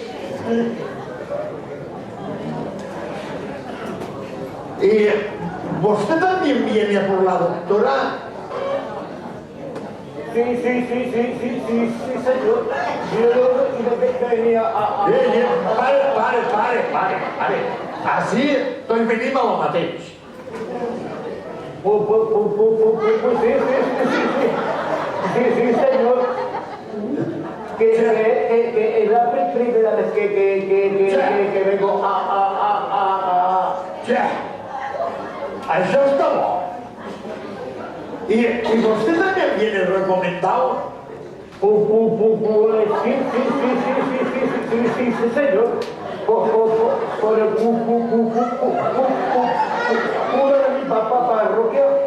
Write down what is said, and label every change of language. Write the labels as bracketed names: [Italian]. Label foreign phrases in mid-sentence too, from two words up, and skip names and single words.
[Spanish] ¿Y usted también viene a por la doctora? Sí, señor. Yo venía a... Pare. Así, [Catalan] doncs venim a lo mateix. [Spanish] Sí, señor. Que es la primera vez que vengo a... [Catalan] Ja, això està bo. [Spanish] ¿Y usted también viene recomendado? Sí, señor. Por el cura de mi parroquia.